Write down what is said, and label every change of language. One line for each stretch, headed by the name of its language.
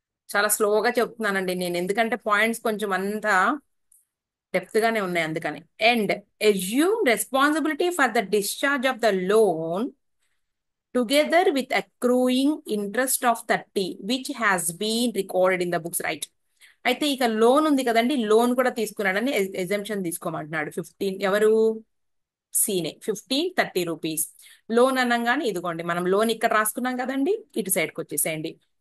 Telugu: చాలా స్లోగా చెప్తున్నానండి నేను, ఎందుకంటే పాయింట్స్ కొంచెం అంతా డెప్త్ గానే ఉన్నాయి అందుకని.
English: And assume responsibility for the discharge of the loan together with accruing interest of 30 which has been recorded in the books, right?
Telugu: అయితే ఇక లోన్ ఉంది కదండి, లోన్ కూడా తీసుకున్నాడని ఎగ్జంప్షన్ తీసుకోమంటున్నాడు. 15 ఎవరు? సీనే. 1530 రూపీస్ లోన్ అనగానే ఇదిగోండి, మనం లోన్ ఇక్కడ రాసుకున్నాం కదండి, ఇటు సైడ్కి వచ్చేసేయండి.